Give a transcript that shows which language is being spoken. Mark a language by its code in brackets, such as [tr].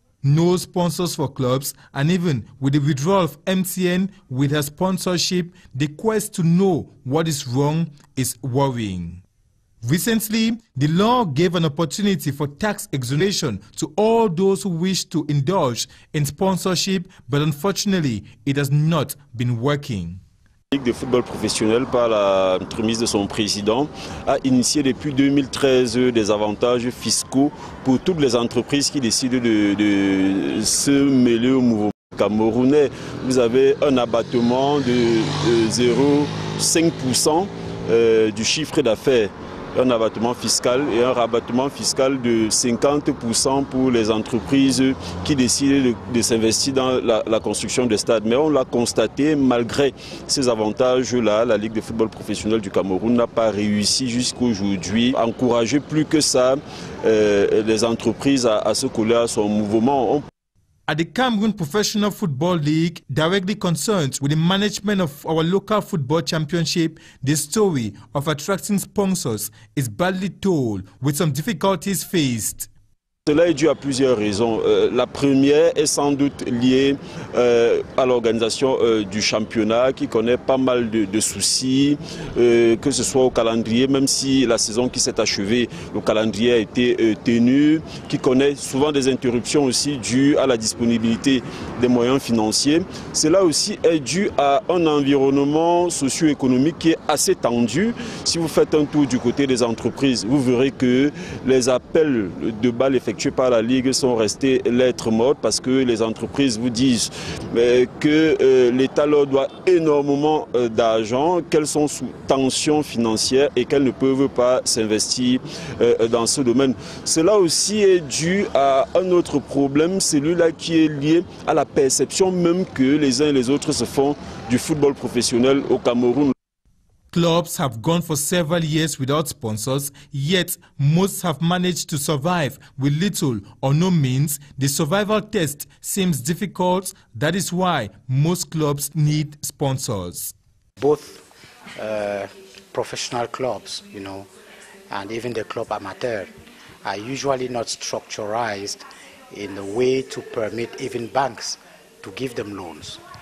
[en] No sponsors for clubs, and even with the withdrawal of MTN with her sponsorship, the quest to know what is wrong is worrying. Recently, the law gave an opportunity for tax exoneration to all those who wish to indulge in sponsorship, but unfortunately, it has not been working. [fr] La Ligue de football professionnel, par la entremise de son président, a initié depuis 2013 des avantages fiscaux pour toutes les entreprises qui décident de se mêler au mouvement camerounais. Vous avez un abattement de 0,5% du chiffre d'affaires un abattement fiscal et un rabattement fiscal de 50% pour les entreprises qui décident de s'investir dans la construction des stades. Mais on l'a constaté, malgré ces avantages-là, la Ligue de football professionnel du Cameroun n'a pas réussi jusqu'aujourd'hui à encourager plus que ça les entreprises à se coller à son mouvement. [en] At the Cameroon Professional Football League, directly concerned with the management of our local football championship, the story of attracting sponsors is badly told, with some difficulties faced. [fr] Cela est dû à plusieurs raisons. La première est sans doute liée à l'organisation du championnat qui connaît pas mal de soucis, que ce soit au calendrier, même si la saison qui s'est achevée, le calendrier a été tenu, qui connaît souvent des interruptions aussi dues à la disponibilité des moyens financiers. Cela aussi est dû à un environnement socio-économique qui est assez tendu. Si vous faites un tour du côté des entreprises, vous verrez que les appels de balles effectués par la Ligue sont restés lettres mortes parce que les entreprises vous disent que l'État leur doit énormément d'argent, qu'elles sont sous tension financière et qu'elles ne peuvent pas s'investir dans ce domaine. Cela aussi est dû à un autre problème, celui-là qui est lié à la perception même que les uns et les autres se font du football professionnel au Cameroun. [en] Clubs have gone for several years without sponsors, yet most have managed to survive with little or no means. The survival test seems difficult. That is why most clubs need sponsors. Both professional clubs, and even the club amateur are usually not structurized in a way to permit even banks to give them loans.